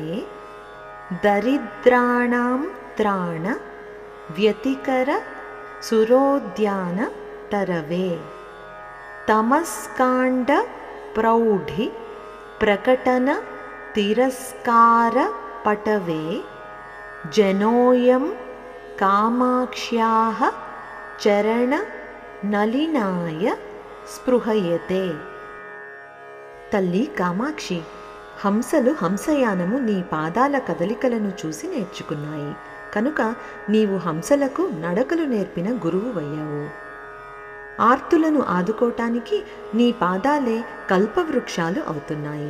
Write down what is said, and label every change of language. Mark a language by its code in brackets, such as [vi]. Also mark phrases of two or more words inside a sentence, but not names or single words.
[sa] दरिद्राणां त्राण व्यतिकर सुरोद्यान तरवे तमस्काण्ड प्रौढि प्रकटन तिरस्कार पटवे जनोऽयं कामाक्ष्याः चरण नलिनाय స్పృహయతే। [te] తల్లి కామాక్షి, హంసలు హంసయానము నీ పాదాల కదలికలను చూసి నేర్చుకున్నాయి కనుక నీవు హంసలకు నడకలు నేర్పిన గురువువయ్యావు. ఆర్తులను ఆదుకోటానికి నీ పాదాలే కల్పవృక్షాలు అవుతున్నాయి.